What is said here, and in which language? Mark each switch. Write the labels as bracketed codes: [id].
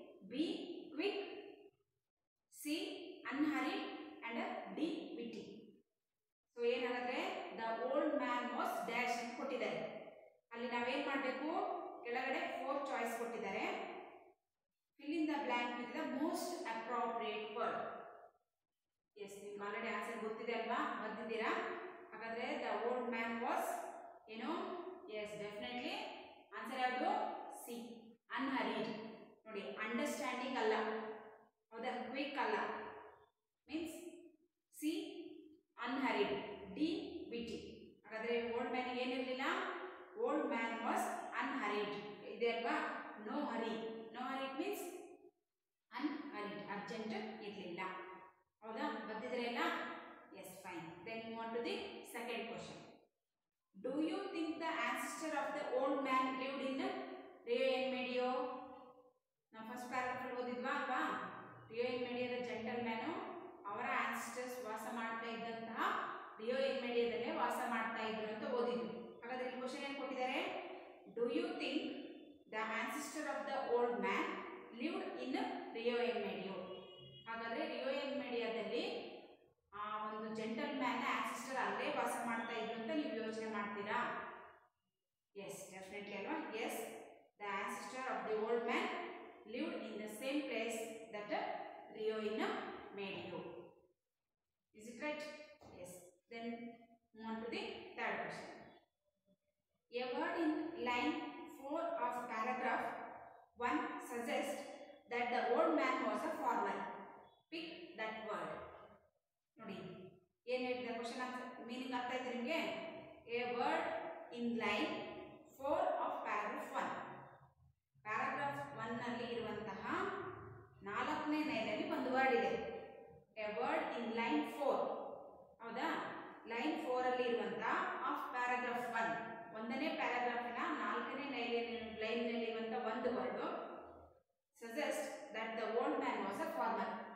[en] B quick. C unhurried. And D witty. So [kn] ಏನಾಗುತ್ತೆ? [en] The old man was dash [kn] ಅಂತ ಕೊಟ್ಟಿದ್ದಾರೆ. ಅಲ್ಲಿ ನಾವೇನ್ ಮಾಡಬೇಕು? ಕೆಳಗಡೆ 4 ಚಾಯ್ಸ್ ಕೊಟ್ಟಿದ್ದಾರೆ. [en] fill in the blank with the most appropriate word. [kn] yes, ನಿಮಗೆ ಆಲ್ರೆಡಿ ಆನ್ಸರ್ ಗೊತ್ತಿದೆ ಅಲ್ವಾ? ಬರ್ದಿದ್ದೀರಾ? ಹಾಗಾದ್ರೆ [en] the old man was [kn] ಏನು? [en] yes, definitely [kn] ಆನ್ಸರ್ ಯಾವುದು? [en] C unhurried. [kn] ನೋಡಿ, ಅಂಡರ್ಸ್ಟ್ಯಾಂಡಿಂಗ್ ಅಲ್ಲ, ಹೌದಾ? ಕ್ವಿಕ್ ಅಲ್ಲ, means [en] C unhurried. D witty. [kn] ಹಾಗಾದ್ರೆ old man ಏನಿರಲಿಲ್ಲ? [en] Old man was unhurried. [kn] ಇದೆ ಅಲ್ವಾ? No hurry. No hurry means unhurried, urgent ಇರಲಿಲ್ಲ. ಹೌದಾ? ಬರ್ತಿದ್ರಲ್ಲ? [en] Yes, fine. Then move on to the second question. Do you think the ancestor of the old man lived in Rio en Medio? [kn] ನಾವು first paragraph ಓದಿದ್ವಾ ಅಲ್ವಾ? ರಿಯೋ N ಮೇಡಿಯೋದ gentle man ಅವರ ancestors ವಾಸ ಮಾಡ್ತಾ ಇದ್ದಂತಹ ರಿಯೋ N ಮೇಡಿಯೋದಲ್ಲೇ ವಾಸ ಮಾಡ್ತಾ ಇದ್ರು ಅಂತ ಓದಿದ್ವಿ. ಹಾಗಾದ್ರೆ ಈ ಕ್ವೆಶ್ಚನ್ ಏನು ಕೊಟ್ಟಿದ್ದಾರೆ? [en] Do you think the ancestor of the old man lived in Rio en Medio? [kn] ಹಾಗಾದ್ರೆ ರಿಯೋ ಎನ್ ಮೇಡಿಯಾದಲ್ಲಿ ಆ ಒಂದು ಜೆಂಟಲ್ ಮ್ಯಾನ್ ಆನ್ಸೆಸ್ಟರ್ ಅಲ್ಲೇ ವಾಸ ಮಾಡ್ತಾ ಇದ್ರು ಅಂತ ನೀವು ಯೋಚನೆ ಮಾಡ್ತೀರಾ? [en] Yes, definitely ಅಲ್ವಾ? Yes, the ancestor of the old man lived in the same place that Rio en Medio. Is it right? Yes. Then move on to the third question. A word in line 4 of paragraph 1 suggests that the old man was a farmer. Pick that word. [kn] ನೋಡಿ, ಏನು ಹೇಳಿದೆ question answer meaning ಅರ್ಥ ಆಯ್ತು ನಿಮಗೆ? [en] A word in line 4 of paragraph 1. [kn] Paragraph 1 ನಲ್ಲಿ ಇರುವಂತಹ 4ನೇ ಲೈನಲ್ಲಿ ಒಂದು ವರ್ಡ್ ಇದೆ. [en] A word in line 4. [kn] ಹೌದಾ? ಲೈನ್ 4 ಅಲ್ಲಿ ಇರುವಂತಹ ಆಫ್ ಪ್ಯಾರಾಗ್ರಾಫ್ 1, ಒಂದನೇ ಪ್ಯಾರಾಗ್ರಾಫಿನ 4ನೇ ಲೈನ್ನಲ್ಲಿ ಇರುವಂತಹ ಒಂದು word [en] Suggest that the old man was a farmer.